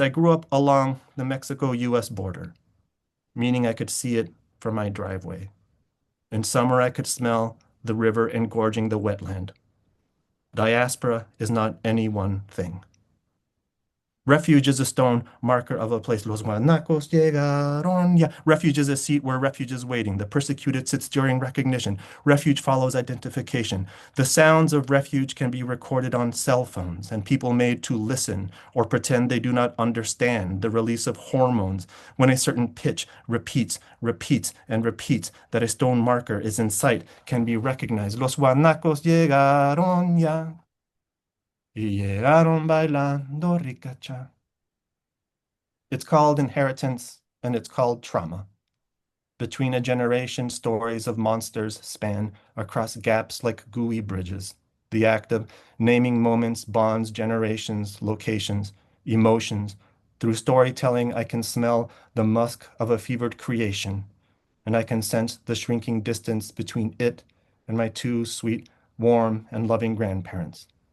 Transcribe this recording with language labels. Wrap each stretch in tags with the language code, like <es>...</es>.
<en>I grew up along the Mexico-US border, meaning I could see it from my driveway. In summer, I could smell the river engorging the wetland. Diaspora is not any one thing. Refuge is a stone marker of a place.</en> <es>Los guanacos llegaron ya.</es> <en>Refuge is a seat where refuge is waiting. The persecuted sits during recognition. Refuge follows identification. The sounds of refuge can be recorded on cell phones and people made to listen or pretend they do not understand the release of hormones when a certain pitch repeats, repeats, and repeats that a stone marker is in sight can be recognized.</en> <es>Los guanacos llegaron ya. Y llegaron bailando ricacha.</es> <en>It's called inheritance and it's called trauma. Between a generation, stories of monsters span across gaps like gooey bridges. The act of naming moments bonds generations, locations, emotions. Through storytelling, I can smell the musk of a fevered creation, and I can sense the shrinking distance between it and my two sweet, warm, and loving grandparents.</en>